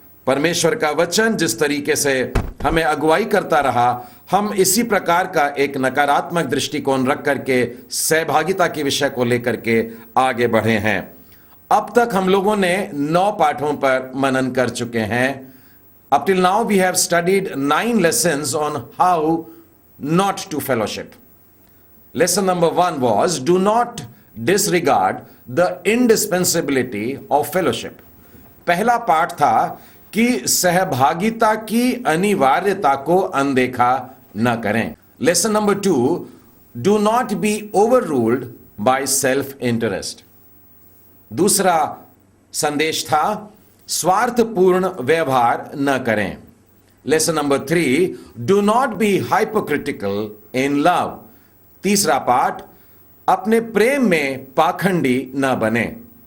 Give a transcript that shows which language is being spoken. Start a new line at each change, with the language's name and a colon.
Hindi: परमेश्वर का वचन जिस तरीके से हमें अगुवाई करता रहा, हम इसी प्रकार का एक नकारात्मक दृष्टिकोण रख करके सहभागिता के विषय को लेकर के आगे बढ़े हैं। अब तक हम लोगों ने 9 पाठों पर मनन कर चुके हैं।
English: Up till now we have studied 9 lessons on how not to fellowship. Lesson number 1 was, do not disregard the indispensability of fellowship.
Hindi: पहला पाठ था कि सहभागिता की अनिवार्यता को अनदेखा न करें।
English: Lesson number 2, do not be overruled by self-interest.
Hindi: दूसरा संदेश था, स्वार्थपूर्ण व्यवहार न करें।
English: Lesson number 3, do not be hypocritical in love.
Hindi: तीसरा पाठ, अपने प्रेम में पाखंडी न बने।